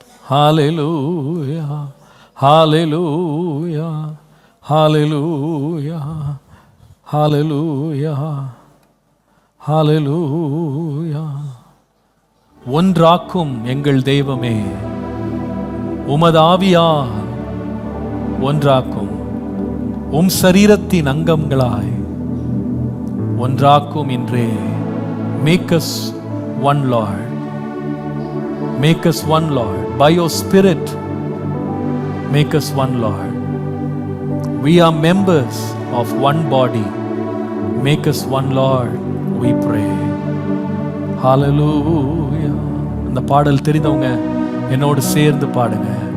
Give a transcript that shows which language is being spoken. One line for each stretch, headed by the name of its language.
Tamil: ஹல்லேலூயா, ஹல்லேலூயா, ஹல்லேலூயா, ஹல்லேலூயா, ஹல்லேலூயா. ஒன்றாக்கும் எங்கள் தெய்வமே, உமது ஆவியால் ஒன்றாக்கும், சரீரத்தின் அங்கங்களாய் ஒன்றாக்கும் இன்றே.
English: Make us one Lord, make us one Lord, by your Spirit make us one Lord. We are members of one body, make us one Lord, we pray. Hallelujah.
Tamil: இந்த பாடல் தெரிந்தவங்க என்னோடு சேர்ந்து பாடுங்க.